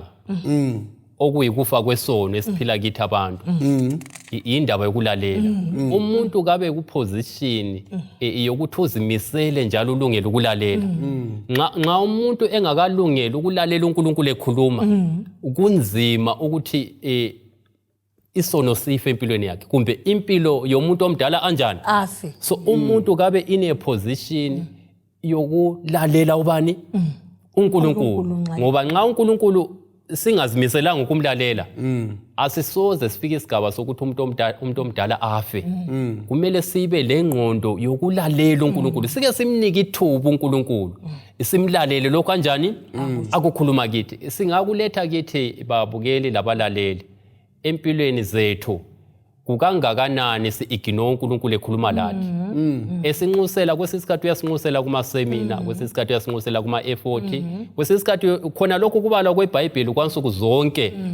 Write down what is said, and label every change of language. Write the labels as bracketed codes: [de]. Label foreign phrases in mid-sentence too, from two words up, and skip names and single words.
[nd] Okuyikufa kwesono esiphila kithi abantu indaba yokulalela umuntu kabe kuposition yokuthi uzimisele njalo ulungele ukulalela nxa umuntu engakalungeli ukulalela uNkulunkulu ekhuluma kunzima ukuthi isono sife empilweni yakhe kumbe impilo yomuntu omdala anjani afi. So umuntu kabe [en] in a position [nd] yokulalela ubani uNkulunkulu ngoba nxa uNkulunkulu singazimiselanga ukumlalela asisoze sifike isigaba sokuthi umuntu omdala afe kumele sibe lengqondo yokulalela uNkulunkulu sike simnike ithuba uNkulunkulu simlalele lokho kanjani akukhuluma kithi singakuletha kithi babukeli labalaleli empilweni zethu kukangakanani si-ignore uNkulunkulu ekhuluma lathi esinxusela kwesisikhathi uyasinxusela kuma-semina kwesisikhathi uyasinxusela kuma-effort kwesisikhathi khona lokho kubalwa kweBhayibheli kwansuku zonke